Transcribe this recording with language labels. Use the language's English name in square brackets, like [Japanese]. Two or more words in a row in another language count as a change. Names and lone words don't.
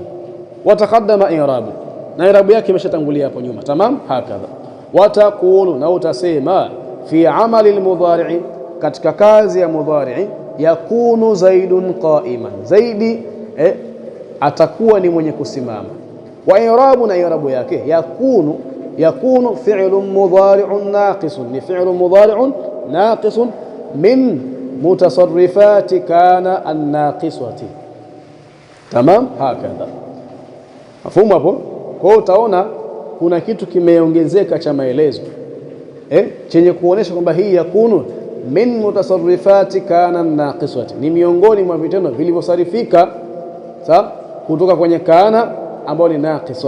[Arabic] وتقدم إعرابه, [Swahili] na i'rabu yake imeshatangulia hapo nyuma. [Arabic] تمام. هكذا. [Swahili] Wataqulu, na utasema [Arabic] في عمل المضارع, [Swahili] katika kazi ya mudhari'i, [Arabic] يكون زيد قائما, [Swahili] zaidi atakuwa ni mwenye kusimama. [Arabic] وإعرابه, [Swahili] na i'rabu yake [Arabic] يكون فعل مضارع ناقص, ni فعل مضارع ناقص من متصرفات كان الناقصة. تمام. هكذا. مفهوم hapo? [Swahili] Kwa hiyo utaona kuna kitu kimeongezeka cha maelezo chenye kuonesha kwamba hii [Arabic] يكون من متصرفات كان ناقصة, [Swahili] ni miongoni mwa vitendo vilivyosarifika kutoka kwenye kana ambao ni naqisa.